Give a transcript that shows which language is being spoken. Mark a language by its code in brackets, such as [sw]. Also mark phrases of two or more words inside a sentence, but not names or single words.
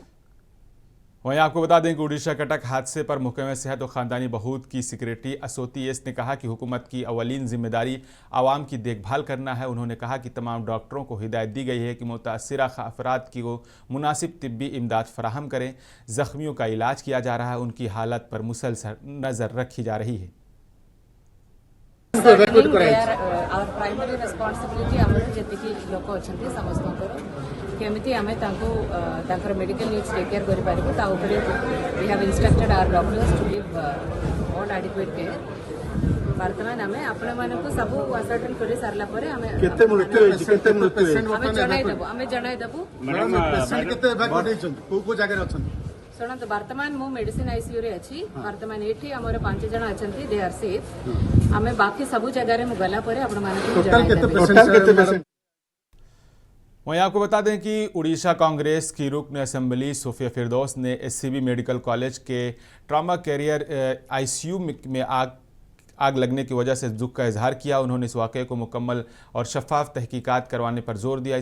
[ur] وہیں آپ کو بتا دیں کہ اڑیسہ کٹک حادثے پر محکمے صحت اور خاندانی بہبود کی سیکریٹری اسوتی ایس نے کہا کہ حکومت کی اولین ذمہ داری عوام کی دیکھ بھال کرنا ہے. انہوں نے کہا کہ تمام ڈاکٹروں کو ہدایت دی گئی ہے کہ متاثرہ افراد کی کو مناسب طبی امداد فراہم کریں. زخمیوں کا علاج کیا جا رہا ہے، ان کی حالت پر مسلسل نظر رکھی جا رہی ہے. [en] our primary responsibility [or] ଆମର ଯେତିକି ଲୋକ ଅଛନ୍ତି ସମସ୍ତଙ୍କର କେମିତି ଆମେ ତାଙ୍କୁ ତାଙ୍କର [en] medical needs take care [or] କରିପାରିବୁ ତା ଉପରେ [en] we have instructed our doctors to give all adequate care। [or] ବର୍ତ୍ତମାନ ଆମେ ଆପଣମାନଙ୍କୁ ସବୁ ଆସର୍ଟନ କରି ସାରିଲା ପରେ ଆମେ କେତେ ମୃତ୍ୟୁ ହେଇଛି କେତେ ମୃତ୍ୟୁ ହେଇଛି ଆମେ ଜଣାଇଦେବୁ [en] madam patient [or] କେତେ ଏଭାକୁଏଟ ହେଇଛନ୍ତି କୋଉ ଜାଗାରେ ଅଛନ୍ତି ଶୁଣନ୍ତୁ ବର୍ତ୍ତମାନ ମୁଁ [en] medicine ICU [or] ରେ ଅଛି ବର୍ତ୍ତମାନ ଏଠି ଆମର 5 ଜଣ ଅଛନ୍ତି [en] they are safe [or] ଆମେ ବାକି ସବୁ ଜାଗାରେ ମୁଁ ଗଲା ପରେ ଆପଣମାନଙ୍କୁ ଜଣାଇଦେବୁ। [ur] وہیں آپ کو بتا دیں کہ اڑیسہ کانگریس کی رکن اسمبلی صوفیہ فردوس نے ایس سی بی میڈیکل کالج کے [en] trauma career ICU [ur] میں آگ لگنے کی وجہ سے دکھ کا اظہار کیا. انہوں نے اس واقعے کو مکمل اور شفاف تحقیقات کروانے پر زور دیا.